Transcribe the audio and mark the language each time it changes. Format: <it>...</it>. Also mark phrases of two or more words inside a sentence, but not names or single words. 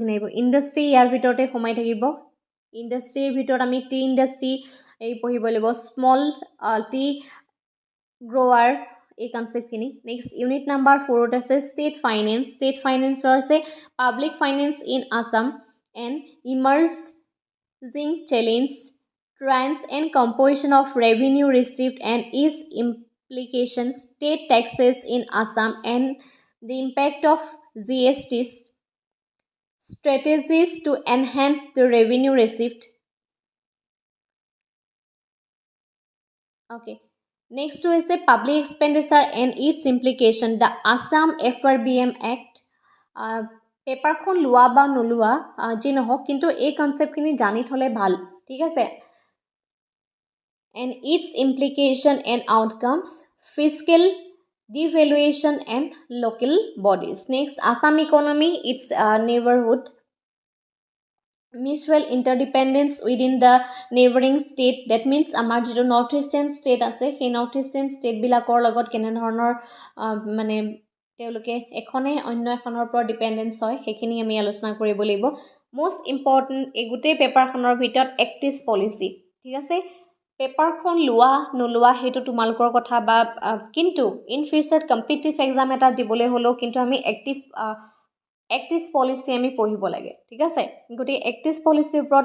<as>ইণ্ডাষ্ট্ৰি ইয়াৰ ভিতৰতে সোমাই থাকিব। ইণ্ডাষ্ট্ৰীৰ ভিতৰত আমি</as> <en>tea industry</en> <as>এই পঢ়িব লাগিব</as> <en>small tea grower</en> <as>এই কনচেপ্টখিনি</as> <en>next unit number 4 আছে ষ্টেট ফাইনেন্সৰ আছে public finance in Assam and emerging challenge trends and composition of revenue received and its implications, state taxes in Assam and the impact of GSTs, strategies to enhance the revenue received. Okay. Next is the public expenditure and its implication, the Assam FRBM Act.</en> <as>পেপাৰখন লোৱা বা নোলোৱা যি নহওক কিন্তু এই কনচেপ্টখিনি জানি থ'লে ভাল ঠিক আছে</as> <en>and its implication and outcomes, fiscal devaluation and local bodies. Next, Assam economy, its neighborhood, mutual interdependence within the neighboring state. That means</en> <as>আমাৰ যিটো</as> <en>north eastern state</en> <as>আছে সেই</as> <en>north eastern</en> <as>ষ্টেটবিলাকৰ লগত কেনেধৰণৰ মানে তেওঁলোকে এখনে অন্য এখনৰ ওপৰত ডিপেণ্ডেঞ্চ হয় সেইখিনি আমি আলোচনা কৰিব লাগিব</as> <en>most important</en> <as>এই গোটেই পেপাৰখনৰ ভিতৰত</as> <en>active policy</en> <as>ঠিক আছে পেপাৰখন লোৱা নোলোৱা সেইটো তোমালোকৰ কথা বা কিন্তু</as> <en>in future competitive exam</en> <as>এটা দিবলৈ হ'লেও কিন্তু আমি</as> <en>active policy</en> <as>আমি পঢ়িব লাগে ঠিক আছে গতিকে এক্টিভ পলিচিৰ ওপৰত</as>